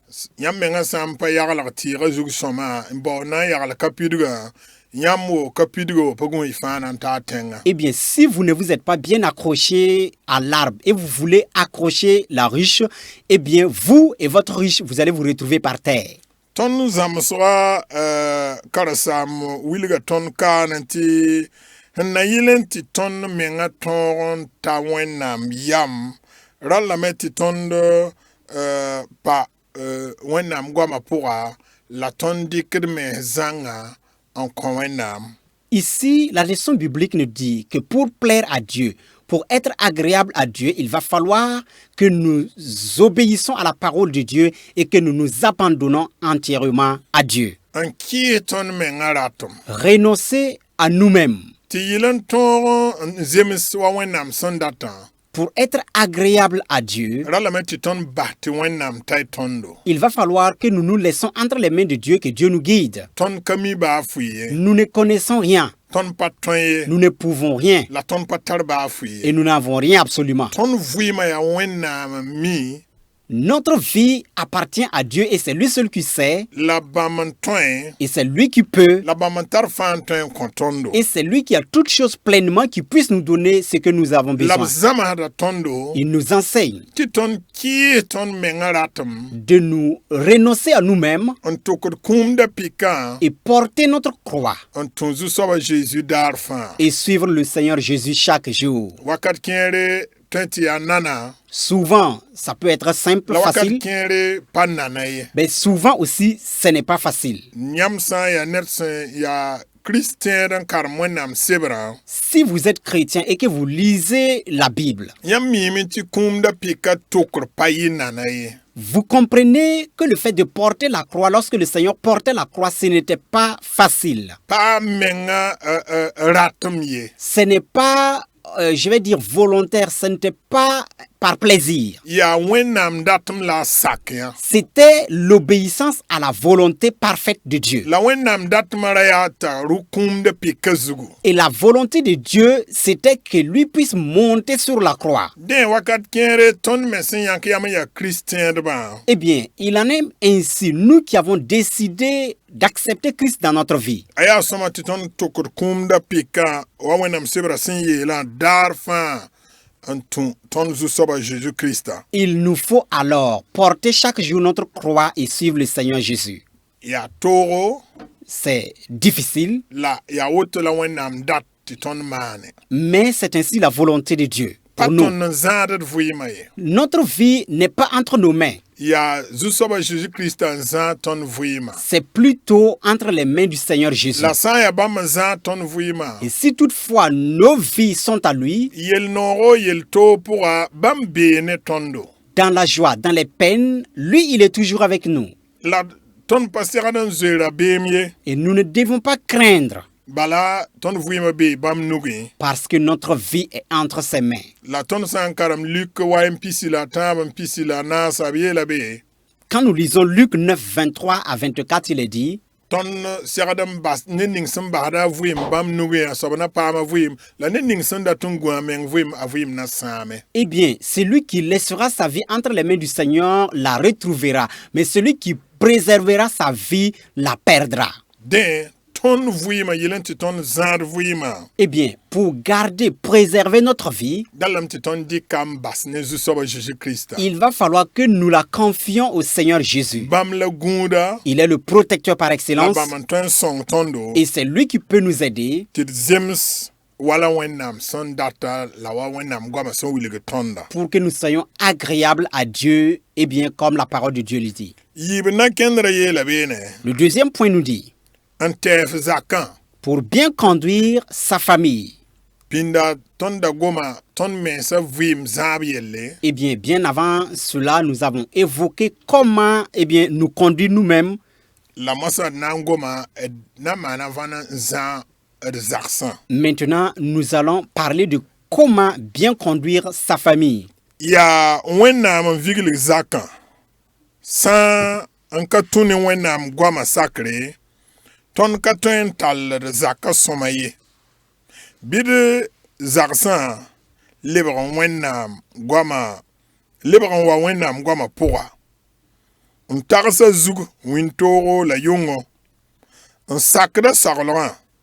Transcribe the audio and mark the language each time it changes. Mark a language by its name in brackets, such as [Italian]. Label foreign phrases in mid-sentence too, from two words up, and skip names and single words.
[French] Eh bien, si vous ne vous êtes pas bien accroché à l'arbre et vous voulez accrocher la ruche, eh bien, vous et votre ruche, vous allez vous retrouver par terre. [Mossi] Na yilenti ton menga ton ta wenam yam ralameti ton pa wenam goma pura la ton dikir me zanga an kõ Wẽnnaam. [French] Ici, la leçon biblique nous dit que pour plaire à Dieu, pour être agréable à Dieu, il va falloir que nous obéissons à la parole de Dieu et que nous nous abandonnons entièrement à Dieu. [Mossi] N kɩɩs tõnd mengã ratem. [French] Renoncer à nous-mêmes [Mossi] Tɩ yɩl n tõog n zems wa Wẽnnaam sẽn datã. [French] pour être agréable à Dieu. [Mossi] Ra lame tɩ tõnd bas tɩ Wẽnnaam tay tõndo. [French] Il va falloir que nous nous laissons entre les mains de Dieu, que Dieu nous guide. [Mossi] Tõnd ka mi baa fʋɩ ye. [French] Nous ne connaissons rien, [Mossi] Tõnd pa tõe ye. [French] nous ne pouvons rien [Mossi] La tõnd pa tar baa fʋɩ ye. [French] et nous n'avons rien absolument. [Mossi] Tõnd vɩɩmã yaa Wẽnnaam mi [French] Notre vie appartient à Dieu et c'est lui seul qui sait [Mossi] la bãmb n tõe [French] et c'est lui qui peut [Mossi] la bãmb n tar fãa n tõe n kõ tõndo. [French] et c'est lui qui a toutes choses pleinement qui puisse nous donner ce que nous avons [Mossi] La b [French] besoin. [Mossi] zãmsda tõndo [French] Il nous enseigne [Mossi] tɩ tõnd kɩɩs tõnd mengã ratem [French] de nous renoncer à nous-mêmes [Mossi] n tʋkd kũumda pikã [French] et porter notre croix [Mossi] n tũ zu-soaba Zeezi daar fãa. [French] et suivre le Seigneur Jésus chaque jour. [Mossi] Wakat kẽere tõe tɩ yaa nana [French] Souvent, ça peut être simple, [Mossi] la wakat [French] facile, [Mossi] kẽere pa nana ye. [French] mais souvent aussi, ce n'est pas facile. [Mossi] Yãmb sã n yaa ned sẽn yaa Kirist tẽed n karem Wẽnnaam sebrã, [French] Si vous êtes chrétien et que vous lisez la Bible, [Mossi] yãmb miime tɩ kũumda pika tʋkr pa yɩ nana ye. [French] vous comprenez que le fait de porter la croix, lorsque le Seigneur portait la croix, ce n'était pas facile. [Mossi] Pa menga ratem ye. [French] Ce n'est pas, je vais dire, volontaire, ce n'était pas par plaisir. [Mossi] Yaa Wẽnnaam datem la a sak yã. [French] C'était l'obéissance à la volonté parfaite de Dieu. [Mossi] La Wẽnnaam datmã ra yaa t'a ru kũumda pika zugu. [French] Et la volonté de Dieu, c'était que lui puisse monter sur la croix. [Mossi] Dẽ wakat kẽere tõnd me sẽn yãk yam n yaa Kirist tẽedbã, [French] Eh bien, il en est ainsi, nous qui avons décidé d'accepter Christ dans notre vie. [Mossi] a yaa sõma tɩ tõnd tʋkd kũumda pika wa Wẽnnaam sebrã sẽn yeelã daar fãa n tũ tõnd zu-soaba Jésus Kirista. [French] Il nous faut alors porter chaque jour notre croix et suivre le Seigneur Jésus. [Mossi] Yaa toogo [French] C'est difficile, [Mossi] la yaa woto la Wẽnnaam dat tɩ tõnd maane. [French] mais c'est ainsi la volonté de Dieu [Mossi] Pa [French] pour nous. [Mossi] tõnd n zãadd vɩɩmã ye. [French] Notre vie n'est pas entre nos mains, [Mossi] Yaa zu-soaba Jésus Kirista n zãag tõnd vɩɩmã. [French] c'est plutôt entre les mains du Seigneur Jésus. [Mossi] La sã n yaa bãmb n zãag tõnd vɩɩmã, [French] Et si toutefois nos vies sont à lui, [Mossi] yel-noogo yel-toog pʋga bãmb bee ne tõndo. [French] dans la joie, dans les peines, lui, il est toujours avec nous. [Mossi] La tõnd pa segd n zoeera beem ye. [French] Et nous ne devons pas craindre [Mossi] Bala tõnd vɩɩmã bee bãmb nugẽ. [French] parce que notre vie est entre ses mains. [Mossi] La tõnd sã n karem Luk wa n pisi la tãab n pisi la naasa b yeela be, [French] Quand nous lisons Luc 9, 23 à 24, il est dit, [Mossi] tõnd segd n bas ned ning sẽn basda a vɩɩm bãmb nugẽ a soab na paama vɩɩm la ned ning sẽn dat n gũ a meng vɩɩm a vɩɩm na sãame. [French] eh bien, celui qui laissera sa vie entre les mains du Seigneur la retrouvera, mais celui qui préservera sa vie la perdra. [Mossi] Dẽ tõnd vɩɩmã yɩl n tɩ tõnd zãad vɩɩmã, [French] Eh bien, pour garder, préserver notre vie, [Mossi] dallame tɩ tõnd dɩka n bas ne zu-soaba Jésus Kirista. [French] il va falloir que nous la confions au Seigneur Jésus. [Mossi] Bãmb la gũuda [French] Il est le protecteur par la excellence [Mossi] bãmb n tõe n sõng tõndo [French] et c'est lui qui peut nous aider [Mossi] tɩ d zems wala Wẽnnaam sẽn data la wa Wẽnnaam goamã sẽn wilg tõnda. [French] pour que nous soyons agréables à Dieu, et bien comme la parole de Dieu le dit. [Mossi] Yiib na-kẽndrã yeela beene [French] Le deuxième point nous dit, [Mossi] n tɛɛf zakã [French] pour bien conduire sa famille, [Mossi] pĩnda tõnd da goma tõnd mensã vɩɩm zãab yelle [French] eh bien avant cela, nous avons évoqué comment, nous conduire nous-mêmes. [Mossi] la mosã d na n goma d na n maana vãn n zã d zagsã. [French] Maintenant, nous allons parler de comment bien conduire sa famille. [Mossi] Yaa Wẽnnaam n viglig zakã sã n ka tũ ne Wẽnnaam goamã sakre tõnd ka tõe n tall d zakã sõma ye. Bɩd zagsã lebg n Wẽnnaam goamã lebg n wa Wẽnnaam goamã pʋga n tagsa zug wĩntoogo la yʋngo n sakda saglgã.